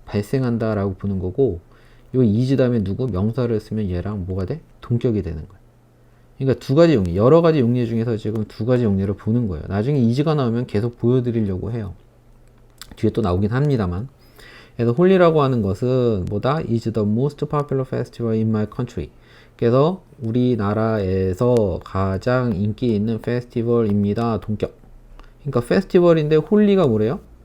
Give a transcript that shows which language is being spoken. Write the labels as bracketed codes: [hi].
[ko] 발생한다 라고 보는 거고, 요 is 다음에 누구? 명사를 쓰면 얘랑 뭐가 돼? 동격이 되는 거야. 그러니까 두 가지 용례, 여러 가지 용례 중에서 지금 두 가지 용례를 보는 거예요. 나중에 is가 나오면 계속 보여드리려고 해요. 뒤에 또 나오긴 합니다만. 그래서 홀리라고 하는 것은 뭐다? [en] is the most popular festival in my country. [ko] 그래서 우리나라에서 가장 인기 있는 페스티벌입니다. 동격. 그러니까 페스티벌인데 홀리가 뭐래요?